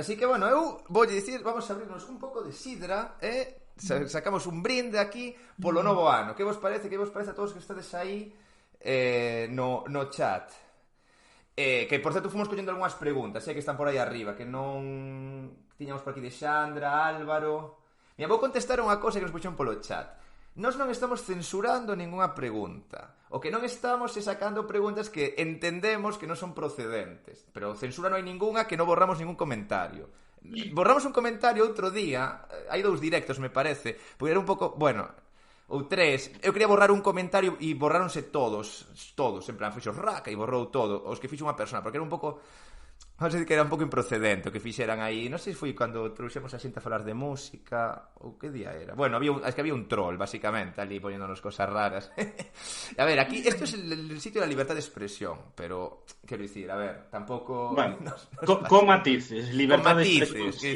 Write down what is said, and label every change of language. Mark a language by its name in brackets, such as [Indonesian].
[Galician] Así que, bueno, eu vou dicir, vamos a abrirnos un pouco de sidra, sacamos un brinde aquí polo novo ano. Que vos parece? Que vos parece a todos que estades aí no chat? Que, por certo, fomos collendo algunhas preguntas, que están por aí arriba, que non tiñamos por aquí de Xandra, Álvaro. Mira, vou contestar unha cosa que nos puxeron polo chat. Nós non estamos censurando ningunha pregunta. O que non estamos é sacando preguntas que entendemos que non son procedentes. Pero censura non hai ningunha, que non borramos ningún comentario. Borramos un comentario outro día, hai 2 directos, me parece, porque era un pouco, bueno, ou 3, eu quería borrar un comentario e borráronse todos, en plan, fixo raca e borrou todo, os que fixo unha persona, porque era un pouco, [Spanish] vamos a decir que [Galician] era un pouco improcedente o que fixeran aí. Non sei se foi cando trouxemos a xente a falar de música ou que día era. Bueno, [Spanish] es que había [Galician] un troll, basicamente, ali poñéndonos cosas raras. [Spanish] A ver, aquí, esto es el sitio de la libertad de expresión, pero, [Galician] quero dicir, a ver, tampouco... [Spanish] Bueno, con matices, libertad de expresión.